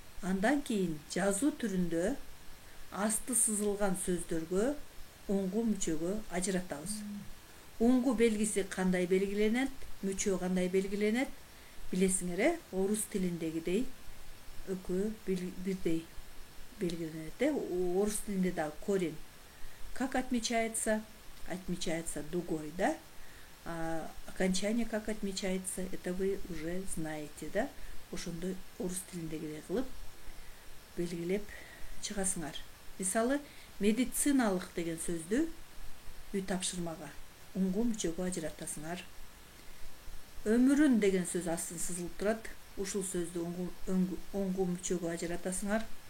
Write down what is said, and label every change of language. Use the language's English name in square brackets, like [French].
[Kyrgyz] Андан кийин жазуу түрүндө асты сызылган сөздөргө уңгу мүчөгө ажыратабыз. Уңгу белгиси кандай белгиленет, мүчө кандай белгиленет? Билесиңер, орус тилиндегидей экөө бирдей белгиленет. Орус тилинде дагы корень. [Russian] Как отмечается? Отмечается дугой, да? А окончание как отмечается? Это вы уже знаете, да? [Kyrgyz] Ошондой орус тилиндегидей кылып белгилеп чыгасыңар. Мисалы, медициналык деген сөздү үй тапшырмага уңгу мүчөгө ажыратасыңар. Өмүрүн деген сөз астын сызылып турат. Ушул сөздү уңгу мүчөгө ажыратасыңар.